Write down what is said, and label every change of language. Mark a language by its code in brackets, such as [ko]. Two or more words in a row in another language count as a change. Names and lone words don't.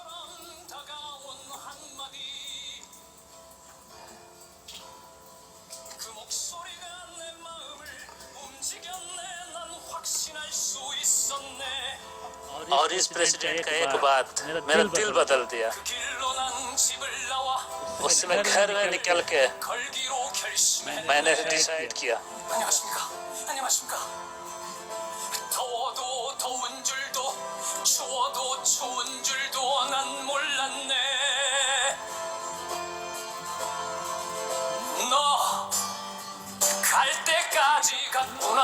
[hi] और इस प्रेसिडेंट का एक बात मेरा दिल बदल दिया। उससे मैं घर में निकल के मैंने डिसाइड किया, [ko] 더워도 더운 줄도 추워도 추운 줄도 난 몰랐네. 너 갈 때까지 갔구나.